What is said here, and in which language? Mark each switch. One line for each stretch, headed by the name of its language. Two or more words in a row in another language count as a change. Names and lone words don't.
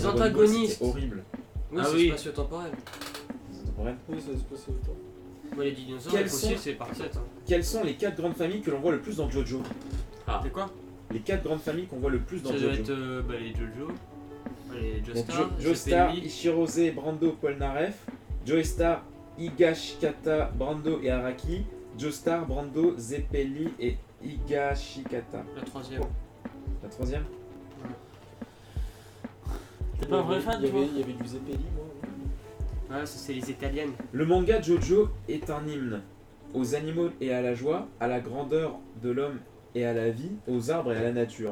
French: Dragon Ball, antagonistes. c'était horrible. Oui, Ah c'est oui. spatio-temporel. Temporel. Oui, c'est l'espace et le temps. Moi, les dinosaures, Quels les fossiles, sont- c'est par 7. Hein. Quelles sont les 4 grandes familles que l'on voit le plus dans Jojo? C'est quoi Les 4 grandes familles qu'on voit le plus dans Ça doit Jojo. être les Jojo, les Il y a Joestar, Joestar, Zeppeli. Ishirose, Brando, Polnareff, Joestar, Higashikata, Brando et Araki, Joestar, Brando, Zeppeli et Higashikata. La troisième. La troisième? T'es pas un vrai fan, toi? Il y avait du Zeppeli, moi. Ouais, ça c'est les Italiennes. Le manga Jojo est un hymne aux animaux et à la joie, à la grandeur de l'homme et à la vie, aux arbres et à la nature.